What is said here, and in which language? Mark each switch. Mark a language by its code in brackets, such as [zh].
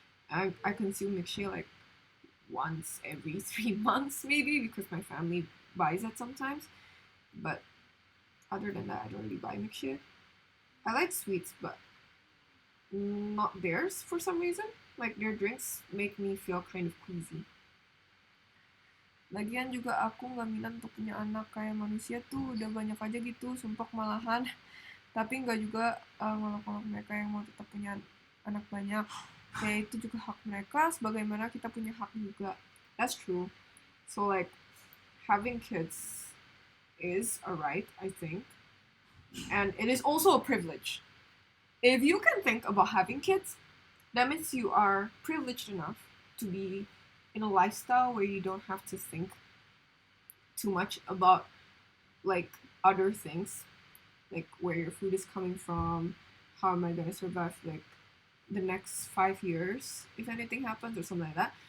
[en] I consume mixture like once every 3 months maybe because my family buys it sometimes. But other than that, I don't really buy mixture. I like sweets, but not theirs for some reason. Like their drinks make me feel kind of queasy. [id] Lagian juga aku nggak minat untuk punya anak kayak manusia tuh udah banyak aja gitu, sumpah malahan. Tapi nggak juga ngolok-ngolok mereka yang mau tetap punya anak banyak. Ya itu juga hak mereka, sebagaimana kita punya hak juga. [en] That's true. So like having kids is a right, I think, and it is also a privilege. If you can think about having kids, that means you are privileged enough to be in a lifestyle where you don't have to think too much about like other things, like where your food is coming from, how am I gonna survive like the next 5 years if anything happens or something like that.